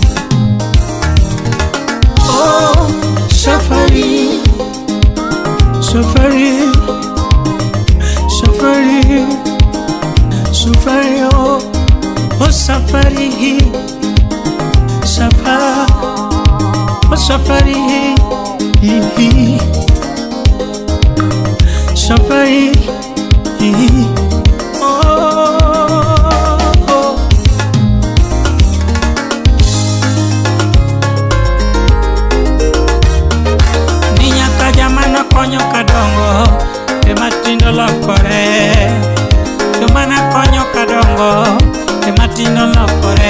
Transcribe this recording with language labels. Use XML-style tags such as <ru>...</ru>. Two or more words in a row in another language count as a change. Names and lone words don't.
<sw>Oh safari, safari, safari, safari. Oh safari, safari, oh safari, safari.</sw> <luo>Konyo kadongo e matindo lokore, jomana konyo kadongo e matindo lokore.</luo>